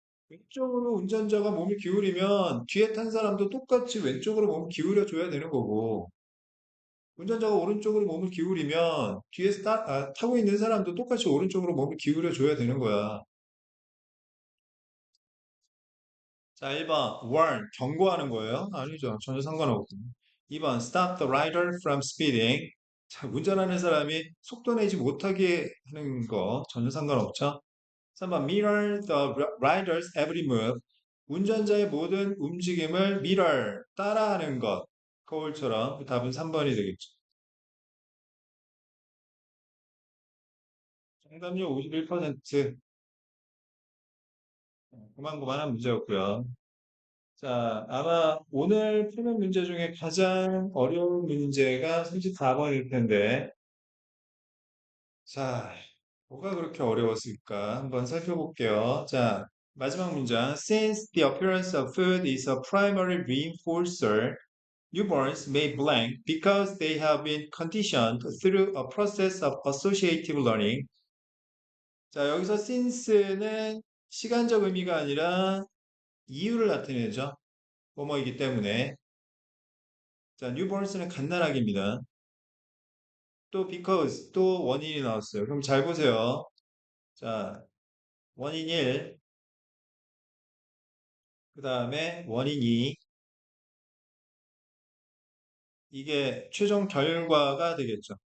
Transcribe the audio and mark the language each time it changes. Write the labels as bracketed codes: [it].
[ko] 왼쪽으로 운전자가 몸을 기울이면 뒤에 탄 사람도 똑같이 왼쪽으로 몸을 기울여 줘야 되는 거고, 운전자가 오른쪽으로 몸을 기울이면 뒤에서 타고 있는 사람도 똑같이 오른쪽으로 몸을 기울여 줘야 되는 거야. 자, 1번, warn, 경고하는 거예요? 아니죠. 전혀 상관없고. [en] 2번, stop the rider from speeding. [ko] 자, 운전하는 사람이 속도 내지 못하게 하는 거 전혀 상관없죠. 3번, [en] mirror the rider's every move. [ko] 운전자의 모든 움직임을 mirror, 따라하는 것. 거울처럼 답은 3번이 되겠죠. 정답률 51%. 고만고만한 문제였고요. 자, 아마 오늘 푸는 문제 중에 가장 어려운 문제가 34번일 텐데, 자, 뭐가 그렇게 어려웠을까? 한번 살펴볼게요. 자, 마지막 문장. [en] Since the appearance of food is a primary reinforcer, newborns may blank because they have been conditioned through a process of associative learning. [ko] 자, 여기서 since는 시간적 의미가 아니라 이유를 나타내죠. 뭐뭐이기 때문에. 자, newborns는 갓난아기입니다. 또 because, 또 원인이 나왔어요. 그럼 잘 보세요. 자, 원인 1, 그 다음에 원인 2, 이게 최종 결과가 되겠죠.